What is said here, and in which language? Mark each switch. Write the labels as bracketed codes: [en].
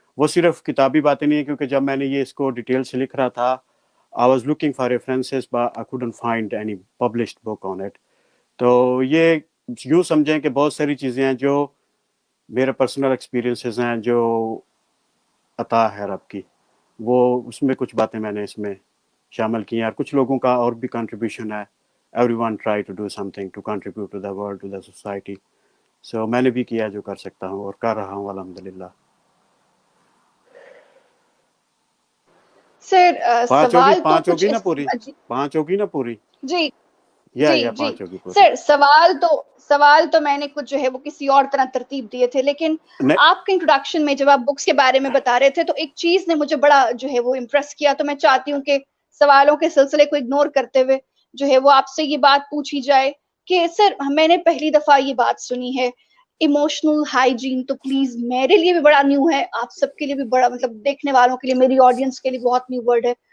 [ur] وہ صرف کتابی باتیں نہیں ہیں، کیونکہ جب میں نے یہ اس کو ڈیٹیل سے لکھ رہا تھا [en] I was looking for references but I couldn't find any published book on it. [ur] تو یہ یوں سمجھیں کہ بہت ساری چیزیں ہیں جو میرے پرسنل ایکسپیرینسز ہیں جو عطا ہے رب کی، وہ اس میں کچھ باتیں میں نے اس میں شامل کی ہیں، اور کچھ لوگوں کا اور بھی کنٹریبیوشن ہے. [en] everyone try to do something to contribute to the world, to the society. [ur] So میں نے بھی کیا جو کر سکتا ہوں اور کر رہا ہوں الحمدللہ. سر سوال تو پانچ کچھ ہوگی نا پوری، پانچ ہوگی نا پوری، جی یا جی پانچ ہوگی پوری. سر سوال تو میں نے کچھ جو ہے وہ کسی اور طرح ترتیب دیے تھے، لیکن آپ کے انٹروڈکشن میں جب آپ بکس کے بارے میں بتا رہے تھے تو ایک چیز نے مجھے بڑا جو ہے وہ امپریس کیا، تو میں چاہتی ہوں کہ سوالوں کے سلسلے کو اگنور کرتے ہوئے جو ہے وہ آپ سے یہ بات پوچھی جائے کہ سر میں نے پہلی دفعہ یہ بات سنی ہے ایموشنل ہائیجین، تو پلیز میرے لیے بھی بڑا نیو ہے، آپ سب کے لیے بھی بڑا، مطلب دیکھنے والوں کے لیے، میری آڈینس کے لیے بہت نیو ورڈ ہے.